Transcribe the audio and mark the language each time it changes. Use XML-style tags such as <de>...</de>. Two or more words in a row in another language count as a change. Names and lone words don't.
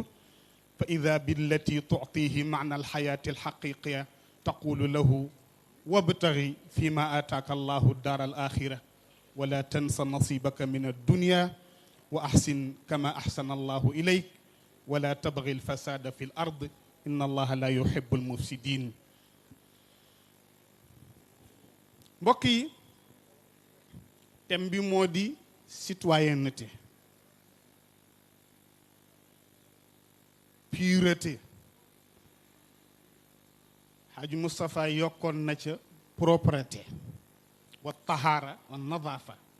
<ar>فإذا بالتي تعطيه معنى الحياة الحقيقية تقول له: وابتغي فيما آتاك الله الدار الآخرة ولا تنس نصيبك من الدنيا وأحسن كما أحسن الله إليك ولا تبغي الفساد في الأرض إن الله لا يحب المفسدين.</ar> <wo>mbokk yi, thème bi moo di</wo> <fr>citoyenneté, pureté.</fr> <wo>Haji Moustapha yokkoon na ca propreté</wo> <ar>وطهارة ونظافة.</ar>